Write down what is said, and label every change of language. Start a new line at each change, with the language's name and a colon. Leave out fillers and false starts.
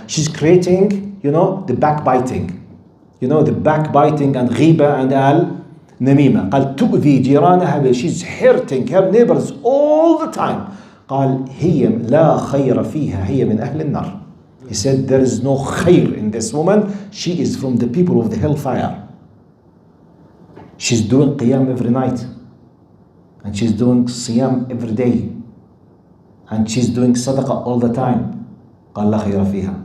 English: She's creating, the backbiting. The backbiting and ghiba and al-namima.
Arabic: قال تؤذي جيرانها.
English: She's hurting her neighbors all the time.
Arabic: قال هي لا خير فيها هي من أهل النار.
English: He said there is no khair in this woman. She is from the people of the hellfire. She's doing qiyam every night. And she's doing siyam every day. And she's doing sadaqah all the time.
Arabic: قال لا خير فيها.